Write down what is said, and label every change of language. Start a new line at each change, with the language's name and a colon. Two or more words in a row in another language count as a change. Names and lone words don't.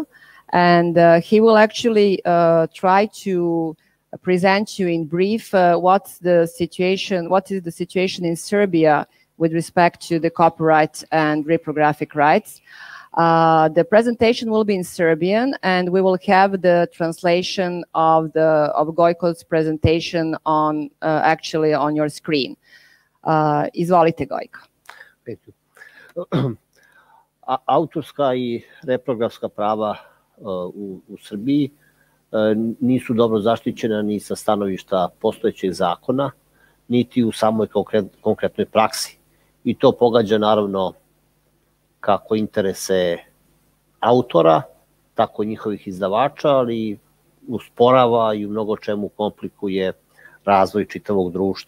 English: And he will actually try to present you in brief what is the situation in Serbia with respect to the copyright and reprographic rights. The presentation will be in Serbian, and we will have the translation of Gojko's presentation on actually on your screen.
Serbian: Izvolite, Gojko.
English: Thank you.
Serbian: Autorska I reprografska prava u Srbiji nisu dobro zaštićena ni sa stanovišta postojećeg zakona, niti u samoj konkretnoj praksi. I to pogađa naravno kako interese autora, tako njihovih izdavača, ali usporava I u mnogo čemu komplikuje razvoj čitavog društva.